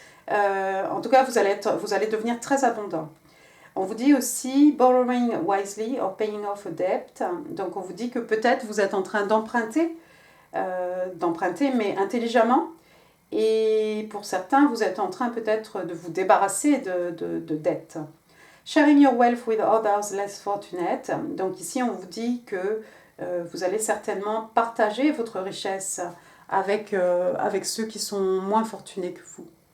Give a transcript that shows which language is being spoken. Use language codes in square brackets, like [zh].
[fr] En tout cas, vous allez devenir très abondant. On vous dit aussi [en] borrowing wisely or paying off a debt. [fr] Donc on vous dit que peut-être vous êtes en train d'emprunter, mais intelligemment. Et pour certains, vous êtes en train peut-être de vous débarrasser de dettes. [en] Sharing your wealth with others less fortunate. [fr] Donc ici, on vous dit que vous allez certainement partager votre richesse avec ceux qui sont moins fortunés que vous.